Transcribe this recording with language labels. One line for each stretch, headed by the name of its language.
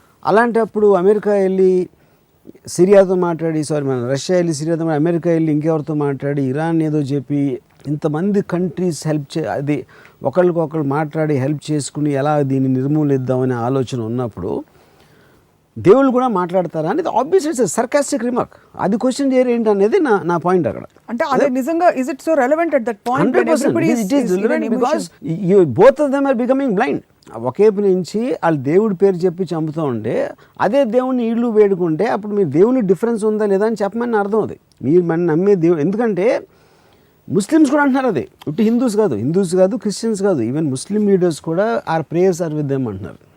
Telugu: అలాంటప్పుడు అమెరికా వెళ్ళి సిరియాతో మాట్లాడి, మన రష్యా వెళ్ళి సిరియాతో మాట్లాడి, అమెరికా వెళ్ళి ఇంకెవరితో మాట్లాడి, ఇరాన్ ఏదో చెప్పి, ఇంతమంది కంట్రీస్ అది ఒకళ్ళకొకళ్ళు మాట్లాడి హెల్ప్ చేసుకుని ఎలా దీన్ని నిర్మూలిద్దామనే ఆలోచన ఉన్నప్పుడు దేవుళ్ళు కూడా మాట్లాడతారా అనేది
English: Obviously it's sarcastic remark.
Telugu: అది క్వశ్చన్ చేయరు ఏంటి అనేది నా పాయింట్ అక్కడ. అంటే అదే నిజంగా
English: Is it so relevant at that point? 100% it is relevant because both of them are becoming blind.
Telugu: ఒకేపు నుంచి వాళ్ళు దేవుడి పేరు చెప్పి చంపుతూ ఉంటే, అదే దేవుడిని వీళ్ళు వేడుకుంటే అప్పుడు మీరు దేవుని డిఫరెన్స్ ఉందా లేదా అని చెప్పమని అర్థం. అది మీరు మన నమ్మే దేవుడు. ఎందుకంటే ముస్లిమ్స్ కూడా అంటున్నారు, అది ఇటు హిందూస్ కాదు, క్రిస్టియన్స్ కాదు, ఈవెన్ ముస్లిం లీడర్స్ కూడా
English: are prayers are with them
Telugu: అంటున్నారు.